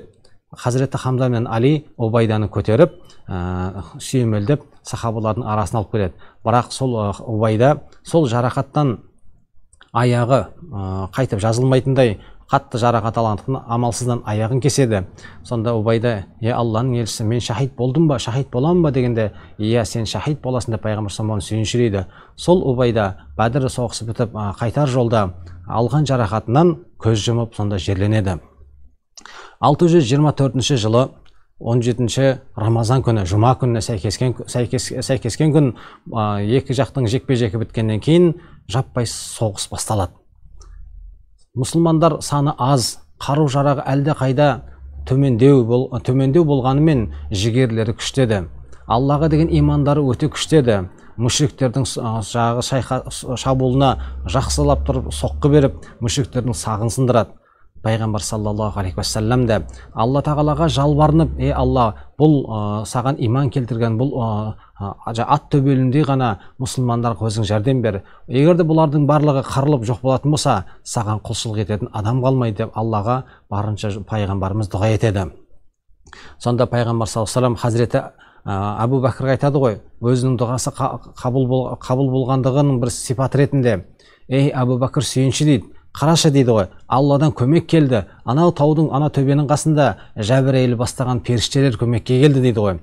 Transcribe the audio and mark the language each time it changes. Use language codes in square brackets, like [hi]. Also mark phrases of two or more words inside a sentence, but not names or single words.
[kk] Хазіреті Хамза мен Али Убайданы көтеріп, сүйемелдеп сахабалардың арасына алып келеді. Бірақ сол Убайда сол жарақаттан аяғы қайтып жазылмайтындай қатты жарақат алғандықтан амалсыздан аяғын кеседі. Сонда Убайда: Алланың елшісі, мен шахид болдым ба, шахид боламын ба дегенде, сен шахид боласың деп пайғамбар [ar] صلى الله عليه وسلم [kk] сүйіншілейді. Сол Убайда Бәдір соғысы бітіп қайтар жолда алған жарақатынан көз жұмып, сонда жерленеді. 624 жылы 17 Рамазан күні, жұма күніне сәйкескен күн, екі жақтың жекпе-жегі біткеннен кейін жаппай соғыс басталады. Мұсылмандар саны аз, қару жарағы әлде қайда төмендеу болғанымен жігерлері күштеді. Аллаға деген имандары өте күштеді. Мүшриктердің шабуылына жақсылап тұрып соққы беріп, мүшриктердің сағын сындырады. Пайғамбар [ar] صلى الله عليه وسلم [kk] да Алла тағалаға жалбарынып: Алла, бұл саған иман келтірген бұл ат төбеліндей ғана мұсылмандарға өзің жәрдем бер. Егер де бұлардың барлығы қырылып жоқ болатын болса, саған құлшылық ететін адам қалмайды деп Аллаға барынша пайғамбарымыз дұға етеді. Сонда пайғамбар [ar] صلى الله عليه وسلم [kk] Хазіреті Абу Бәкірге айтады ғой, өзінің дұғасы қабыл болғандығының бір сипат ретінде: Абу Бәкір сүйінші дейді, қарашы дейді ғой, Алладан көмек келді. Анау таудың, ана төбенің қасында Жәбірейіл бастаған періштелер көмекке келді дейді ғой.